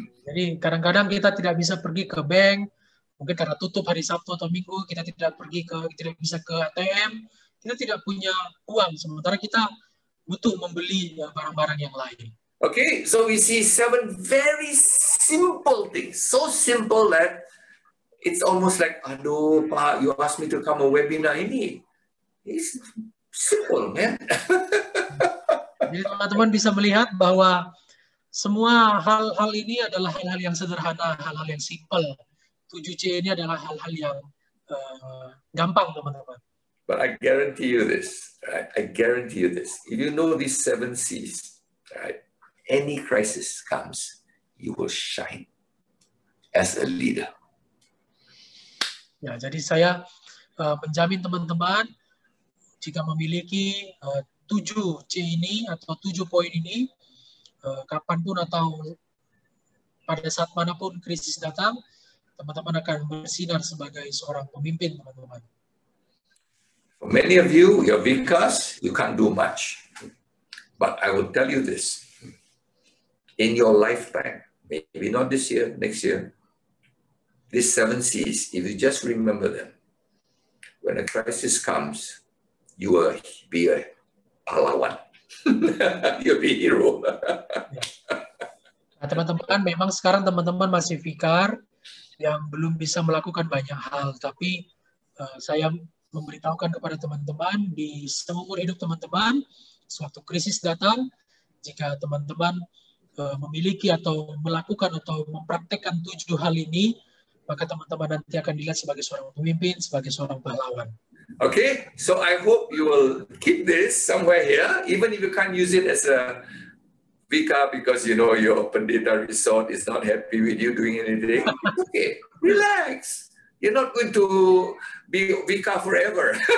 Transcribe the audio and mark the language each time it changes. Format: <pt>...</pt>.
<id>Jadi kadang-kadang kita tidak bisa pergi ke bank. Mungkin karena tutup hari Sabtu atau Minggu, kita tidak bisa ke ATM. Kita tidak punya uang. Sementara kita butuh membeli barang-barang yang lain.</id> <en>Okay, so we see 7 very simple things. So simple that it's almost like,</en> <id>aduh, Pak,</id> <en>you asked me to come a webinar ini. It's simple, man.</en> <id>Jadi teman-teman bisa melihat bahwa semua hal-hal ini adalah hal-hal yang sederhana, hal-hal yang simple. 7C ini adalah hal-hal yang gampang, teman-teman.</id> <en>But I guarantee you this, right? I guarantee you this. If you know these 7 C's, right? Any crisis comes, you will shine as a leader.</en> <id>Ya, jadi saya menjamin teman-teman jika memiliki 7C ini atau 7 poin ini, kapanpun atau pada saat manapun krisis datang, teman-teman akan bersinar sebagai seorang pemimpin, teman-teman.</id> <en>For many of you, your Vikas, you can't do much. But I will tell you this. In your lifetime, maybe not this year, next year, these 7 C's, if you just remember them, when a crisis comes, you will be a pahlawan. You'll be a hero.</en> <id>teman-teman, memang sekarang teman-teman masih fikar yang belum bisa melakukan banyak hal, tapi saya memberitahukan kepada teman-teman di seumur hidup teman-teman, suatu krisis datang, jika teman-teman memiliki atau melakukan atau mempraktekkan 7 hal ini, maka teman-teman nanti akan dilihat sebagai seorang pemimpin, sebagai seorang pahlawan.</id> <en>Okay, so I hope you will keep this somewhere here, even if you can't use it as a Vika because you know your Pendeta resort is not happy with you doing anything. Okay, relax. You're not going to be Vika forever.</en>